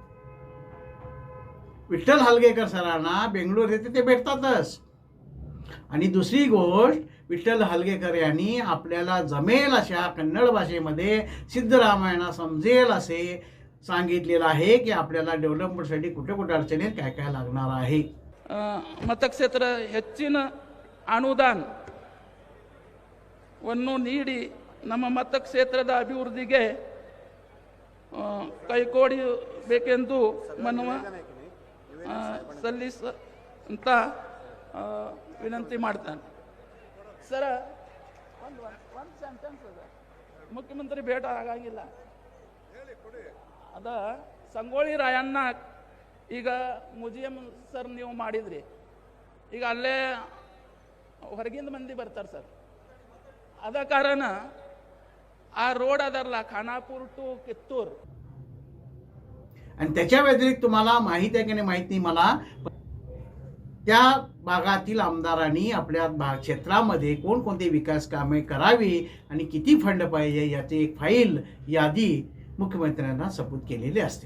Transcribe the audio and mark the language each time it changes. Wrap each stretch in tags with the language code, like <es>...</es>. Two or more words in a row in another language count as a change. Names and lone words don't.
<mr>विठ्ठल हलगेकर सरांना बेंगळूर येथे ते भेटतातच। आणि दुसरी गोष्ट, विठ्ठल हलगेकर यांनी आपल्याला जमेल अशा कन्नड भाषेमध्ये सिद्धरामय्यांना समजेल असे सांगितलेलं आहे की आपल्याला डेव्हलपमेंटसाठी कुठे कुठे अडचणी काय काय लागणार आहे।</mr> <kn>ಮತಕ್ಷೇತ್ರ ಹೆಚ್ಚಿನ ಅನುದಾನವನ್ನು ನೀಡಿ ನಮ್ಮ ಮತಕ್ಷೇತ್ರದ ಅಭಿವೃದ್ಧಿಗೆ ಕೈಕೊಡಬೇಕೆಂದು ಮನವಿ ಸಲ್ಲಿಸಂತ ವಿನಂತಿ ಮಾಡ್ತಾನೆ. ಸರ್ ಒಂದು ಸೆಂಟೆನ್ಸ್ ಅದ, ಮುಖ್ಯಮಂತ್ರಿ ಭೇಟ ಆಗಂಗಿಲ್ಲ. ಅದ ಸಂಗೊಳ್ಳಿ ರಾಯಣ್ಣ ಈಗ ಮ್ಯೂಸಿಯಂ ಸರ್ ನೀವು ಮಾಡಿದ್ರಿ, ಈಗ ಅಲ್ಲೇ ಹೊರಗಿಂದ ಮಂದಿ ಬರ್ತಾರೆ ಸರ್. ಅದ ಕಾರಣ ಆ रोड ಅದರಲ್ಲ खानापूर टू कित्तूर,</kn> <mr>आणि त्याच्या व्यतिरिक्त तुम्हाला माहिती आहे की नाही माहित नाही मला, त्या भागातील आमदारांनी आपल्या क्षेत्रामध्ये कोणकोणते विकास कामे करावी आणि किती फंड पाहिजे याची एक फाईल यादी मुख्यमंत्र्यांना सबूत केलेली असते.</mr>